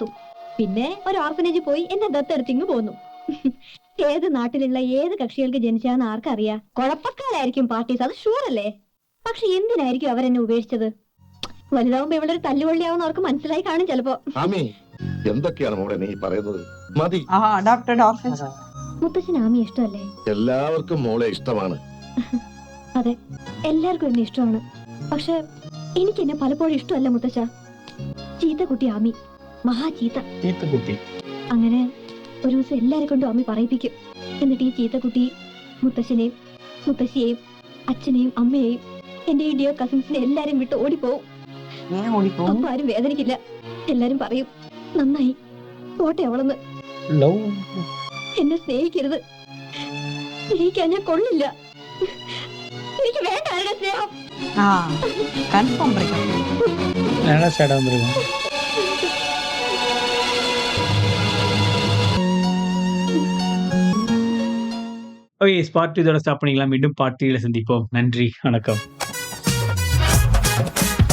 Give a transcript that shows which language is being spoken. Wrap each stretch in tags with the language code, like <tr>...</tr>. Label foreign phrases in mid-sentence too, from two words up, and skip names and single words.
<ml>പിന്നെ ഒരു ഓർഫനേജിൽ പോയി എന്നെ ദത്തെടുത്തിങ്ങ് പോന്നു. ഏത് നാട്ടിലുള്ള ഏത് കക്ഷികൾക്ക് ജനിച്ചാന്ന് ആർക്കറിയാ? കുഴപ്പക്കാരായിരിക്കും പാർട്ടീസ്, അത് ഷുവർ അല്ലേ? പക്ഷെ എന്തിനായിരിക്കും അവരെന്നെ ഉപേക്ഷിച്ചത്? വലുതാവുമ്പോ ഇവിടെ ഒരു തല്ലുകൊള്ളിയാവുന്ന അവർക്ക് മനസ്സിലായി കാണും ചിലപ്പോ. ആമി, എന്തൊക്കെയാണ് മോളെ നീ പറയുന്നത്? മതി.</ml> <en>adopted orphans.</en> <ml>മുത്തച്ഛന് ആമി ഇഷ്ടമല്ലേ? എല്ലാവർക്കും മോളെ ഇഷ്ടമാണ്. അതെ, എല്ലാവർക്കും എന്നെ ഇഷ്ടമാണ്. പക്ഷെ എനിക്ക് എന്നെ പലപ്പോഴും ഇഷ്ടമല്ല മുത്തച്ഛ. ചീത്ത കുട്ടി ആമി, മഹാ ചീത്ത. ചീത്തക്കുട്ടി. അങ്ങനെ ഒരു ദിവസം എല്ലാരെ കൊണ്ടും അമ്മി പറയിപ്പിക്കും. എന്നിട്ട് ഈ ചീത്തക്കുട്ടി മുത്തശ്ശനെയും മുത്തശ്ശിയെയും അച്ഛനെയും അമ്മയെയും എന്റെ ഈ</ml> <en>dear cousins</en> <ml>എല്ലാരും വിട്ട് ഓടിപ്പോവും.</ml> <ta>ஏன் ஓடி போகும்?</ta> <ml>അപ്പൊ ആരും വേദനിക്കില്ല. എല്ലാരും പറയും, നന്നായി പോട്ടെ അവളെന്ന്. ലവ്. എന്നെ സ്നേഹിക്കരുത്, സ്നേഹിക്കാൻ ഞാൻ കൊള്ളില്ല. എനിക്ക് വേണ്ട ആരുടെ സ്നേഹം.</ml> <en>confirm breakup.</en> <ta>நல்லா சேடா வந்துருக்கும். ஓகே, பார்ட் 2 இதோட ஸ்டாப் பண்ணிக்கலாம். மீண்டும் பார்ட் 3 சந்திப்போம். நன்றி, வணக்கம்.</ta>